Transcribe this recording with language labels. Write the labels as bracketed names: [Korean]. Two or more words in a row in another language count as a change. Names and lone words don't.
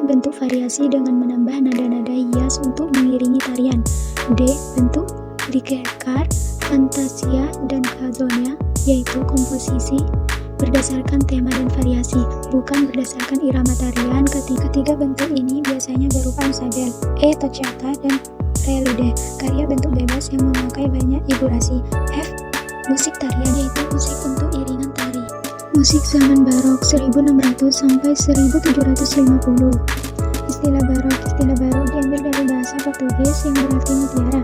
[Indonesian] Bentuk variasi dengan menambah nada-nada hias untuk mengiringi tarian. D. Bentuk ligerkar, fantasia, dan canzonia, yaitu komposisi berdasarkan tema dan variasi, bukan berdasarkan irama tarian. Ketiga bentuk ini biasanya berupa ensemble. E. Toccata dan prelude, karya bentuk bebas yang memakai banyak figurasi. F. Musik tarian, yaitu musik untuk iringan tari. Musik zaman barok 1600 sampai 1750. Istilah barok diambil dari bahasa Portugis yang berarti mutiara.